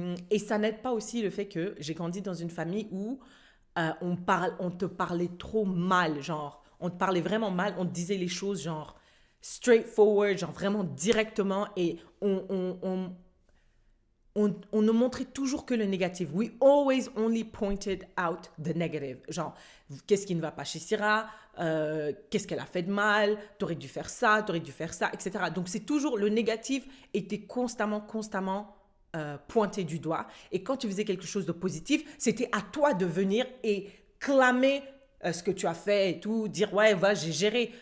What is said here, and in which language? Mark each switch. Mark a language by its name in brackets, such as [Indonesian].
[French] Et ça n'aide pas aussi le fait que j'ai grandi dans une famille où on te parlait trop mal, genre, on te parlait vraiment mal, on te disait les choses genre straightforward, genre vraiment directement, et on ne montrait toujours que le négatif. [English] We always only pointed out the negative. [French] Genre, qu'est-ce qui ne va pas chez Syrah, qu'est-ce qu'elle a fait de mal, t'aurais dû faire ça, etc. Donc, c'est toujours le négatif était constamment pointé du doigt. Et quand tu faisais quelque chose de positif, c'était à toi de venir et clamer ce que tu as fait et tout, dire ouais, va, j'ai géré.